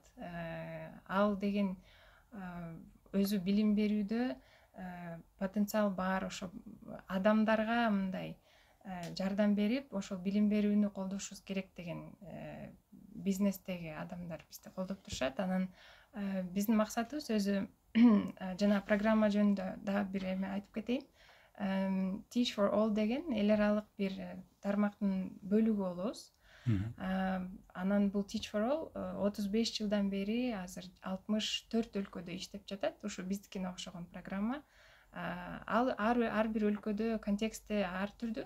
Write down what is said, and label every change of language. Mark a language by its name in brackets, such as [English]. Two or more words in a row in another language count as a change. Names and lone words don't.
[Kyrgyz] Ал деген өзү билим берүүдө потенциал бар, ошо адамдарга мындай жардам берип, ошол билим берүүнү колдошубуз керек деген бизнестеги адамдар бизди колдоп турушат. Анан биздин максатыбыз өзү жана программа жөнүндө дагы бир эме айтып кетейин. Teach for All деген эл аралык бир тармактын бөлүгү болобуз. Анан бул Teach for All 35 жылдан бери азыр 64 өлкөдө иштеп жатат. Ушу биздикине окшогон программа. Ал ар бир өлкөдө контексти ар түрдүү.